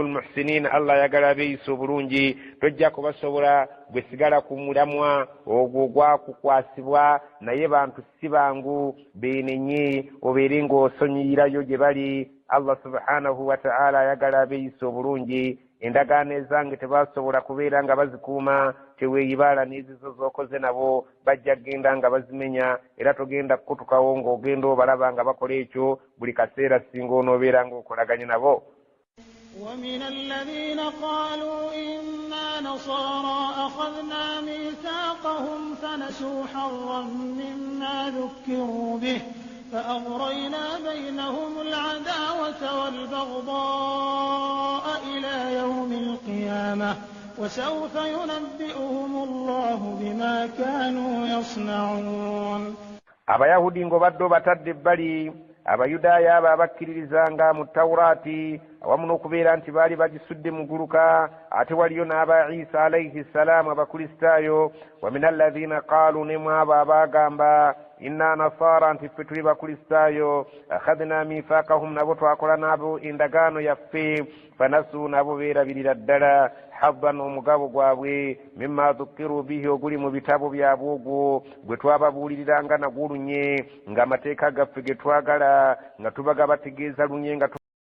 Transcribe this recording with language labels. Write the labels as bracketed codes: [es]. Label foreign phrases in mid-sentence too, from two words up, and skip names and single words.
[lg] almuhsinin Allah ayagala abeeyisa obulungi tojja kubasobola gwe sigala ku mulamwa ogwo gwakukwasibwa naye bantu si bangu beenenye obeere ng'osonyiyirayo gye bali Allah [ar] سبحانه وتعالى [lg] ayagala abeeyisa obulungi endagaano ezange tebasobola kubeera nga bazikuuma teweeyibaala n'ezizo z'okoze nabo bajja genda nga bazimenya era togenda kukutukawo ng'ogenda obalaba nga bakola ekyo buli kaseera singa onoobeera ng'okolaganye nabo. [ar] ومن الذين قالوا إنا نصارى أخذنا ميثاقهم فنسوا حظا مما ذكروا به فأغرينا بينهم العداوة والبغضاء إلى يوم القيامة وسوف ينبئهم الله بما كانوا يصنعون. [lg] abayahudi ng'obadde batadde ebbali abayudaaya abo abakkiririzanga mu tawuraati awamu n'okubeera nti baali bagisudde mu guluka ate waliyo n'aba isa [ar] عليه السلام [lg] abakristaayo [ar] ومن الذين قالوا [lg] nemu abo abaagamba [ar] إنا نصارى [lg] nti ffe tuli bakristaayo [ar] أخذنا ميثاقهم [lg] nabo twakola nabo endagaano yaffe fanasu nabo beerabirira ddala habban omugabo gwabwe [ar] مما ذكروا به [lg] oguli mu bitabo byabwe ogwo gwe twababuuliriranga nagwo lunye ng'amateeka gaffe ge twagala nga tubaga bategeeza lunye nga